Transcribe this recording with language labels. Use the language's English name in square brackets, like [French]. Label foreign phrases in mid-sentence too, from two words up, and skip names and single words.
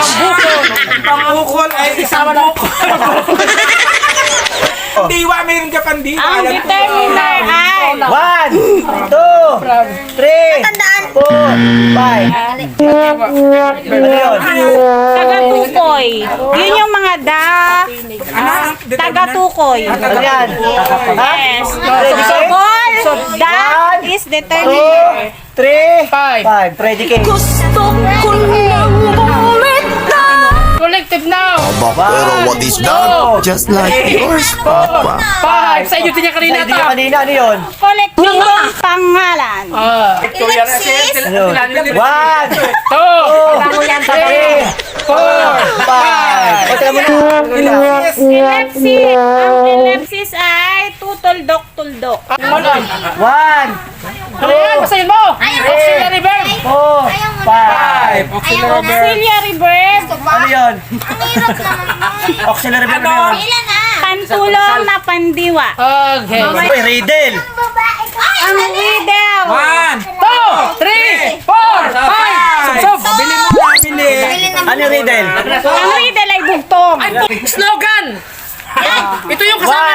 [Filipino] Pangukol ay isang bukol. Diwa, mayroon ka pang diwa. Ang determiner ay 1, 2, 3, 4, 5. Ano yun? tagatukoy. Yun yung mga tagatukoy. Ano yan? [English] Yes. Predicate? So, that is determiner. 3, 5. 5. Predicate. Collective now. Pero what is that? Just like yours, Papa. [Filipino] 5. Sa inyo din niya kanina Hindi to. ka kanina. Ano yun? Kolektibong pangalan. [English] Ellipsis. [Filipino] Ano yun? 1, 2, 3, 4, 5. 2. O, teka muna. [English] Ellipsis. [Filipino] Ang ellipsis ay tutuldok-tuldok. 1, Ano yan? Basahin mo. [English] Auxiliary verb. 4, 5. 5. Auxiliary verb. Auxiliary verb. [Filipino] Ano yun? Ang hirap naman. [English] Auxiliary verb [Filipino] na yun? Ilan na? Pantulong na pandiwa. Okay. Uy, riddle. Babae ka. Ang riddle. 2, 3, 4, 5. Sub. Bili mo na, bili. Ano yung riddle? Ang riddle ay bugtong. Slogan. Ito yung kasama